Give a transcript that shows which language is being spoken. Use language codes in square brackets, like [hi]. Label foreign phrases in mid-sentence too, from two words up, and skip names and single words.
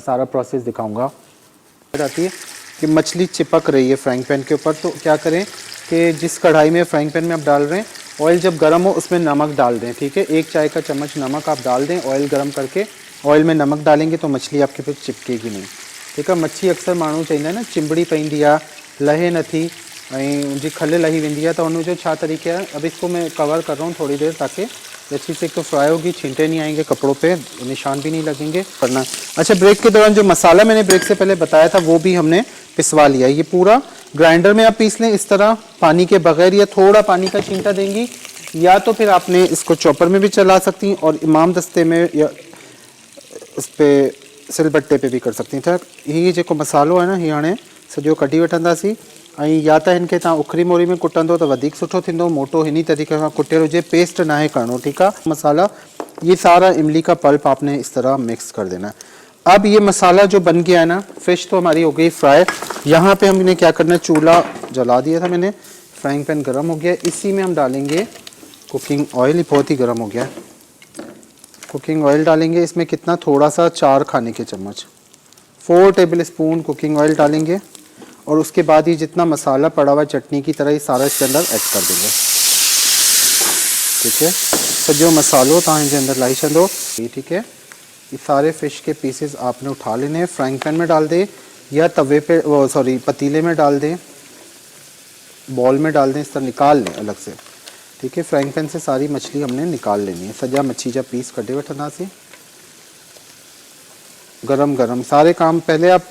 [hi] सारा प्रोसेस दिखाऊंगा। आती है कि मछली चिपक रही है [en] frying pan [hi] के ऊपर, तो क्या करें कि जिस कढ़ाई में [en] frying pan [hi] में आप डाल रहे हैं, ऑयल जब गर्म हो उसमें नमक डाल दें। ठीक है, 1 चाय का चम्मच नमक आप डाल दें। ऑयल गर्म करके ऑयल में नमक डालेंगे तो मछली आपके फिर चिपकेगी नहीं। ठीक है, [sd] मच्छी अक्सर माण्हू चईंदा आहिनि न चिंबड़ी पईंदी आहे, लहे नथी ऐं उनजी खल लही वेंदी आहे, तो उनजो छा तरीका है। [hi] अब इसको मैं कवर कर रहा हूँ थोड़ी देर ताकि अच्छी से एक तो फ्राई होगी, छींटे नहीं आएंगे कपड़ों पे, निशान भी नहीं लगेंगे करना। अच्छा, ब्रेक के दौरान जो मसाला मैंने ब्रेक से पहले बताया था वो भी हमने पिसवा लिया। ये पूरा ग्राइंडर में आप पीस लें इस तरह पानी के बगैर, या थोड़ा पानी का छींटा देंगी, या तो फिर आपने इसको चॉपर में भी चला सकती हैं और इमाम दस्ते में या इस पर सिलबट्टे पे भी कर सकती हैं। [sd] ठीक, ये जो मसालो है ना ये हाणे सॼो कढी वठंदासीं। या तो इनके तव्हां उखरी मोरी में कुटंदो तो वधीक सुठो थींदो, मोटो हिनी तरीक़े सां कुटियल हुजे, पेस्ट ना है करनो। [hi] ठीक है, मसाला ये सारा इमली का पल्प आपने इस तरह मिक्स कर देना है। अब ये मसाला जो बन गया है ना, फिश तो हमारी हो गई फ्राई। यहाँ पे हमने क्या करना है, चूल्हा जला दिया था मैंने, [en] frying pan [hi] गर्म हो गया। इसी में हम डालेंगे [en] cooking oil, [hi] बहुत ही गर्म हो गया है। [en] cooking oil [hi] डालेंगे इसमें कितना, थोड़ा सा 4 खाने के चम्मच, 4 [en] table spoon cooking oil [hi] डालेंगे। और उसके बाद ये जितना मसाला पड़ा हुआ चटनी की तरह ये सारा इसके अंदर ऐड कर देंगे। [sd] ठीक है, तो जो मसालो तव्हां इनके अंदर लाई छॾो। [hi] ठीक है, ये सारे फिश के पीसेस आपने उठा लेने हैं, [en] frying pan [hi] में डाल दें या तवे पे पतीले में डाल दें, बॉल में डाल दें, इस तरह निकाल लें अलग से। ठीक है, [en] frying pan [hi] से सारी मछली हमने निकाल लेनी है। [sd] सजा मच्छी जा पीस कटे वठंदासीं गरम गरम सारे काम पहले आप।